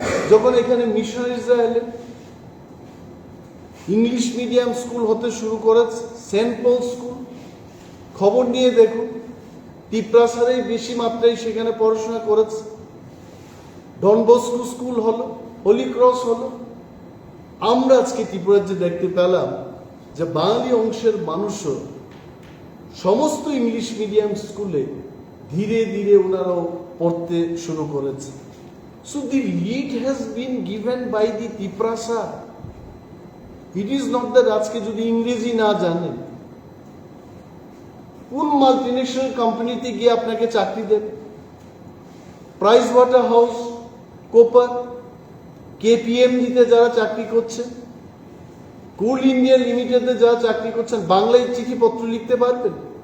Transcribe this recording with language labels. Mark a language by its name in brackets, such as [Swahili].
[Bangla] যখন এখানে মিশনারিজরা এলেন, ইংলিশ মিডিয়াম স্কুল হতে শুরু করেছে, সেন্ট পল স্কুল, খবর নিয়ে দেখুন, ত্রিপুরাসারেই বেশি মাত্রায় সেখানে পড়াশোনা করেছে। ডন বস্কো স্কুল হলো, হোলি ক্রস হলো, আমরা আজকে ত্রিপুরার যে দেখতে পেলাম যে বাঙালি অংশের মানুষও সমস্ত ইংলিশ মিডিয়াম স্কুলে ধীরে ধীরে ওনারাও পড়তে শুরু করেছে। [English] So the lead has been given by the TRIPURA. It is not that [Bangla] আজকে যদি ইংরেজি না জানেন কোন মাল্টিনেশনাল কোম্পানিতে গিয়ে আপনাকে চাকরি দেবে? প্রাইস ওয়াটার হাউস, কোপার, কেপিএমজিতে যারা চাকরি করছেন, কোল ইন্ডিয়া লিমিটেডে যারা চাকরি করছেন, বাংলায় চিঠিপত্র লিখতে পারবেন?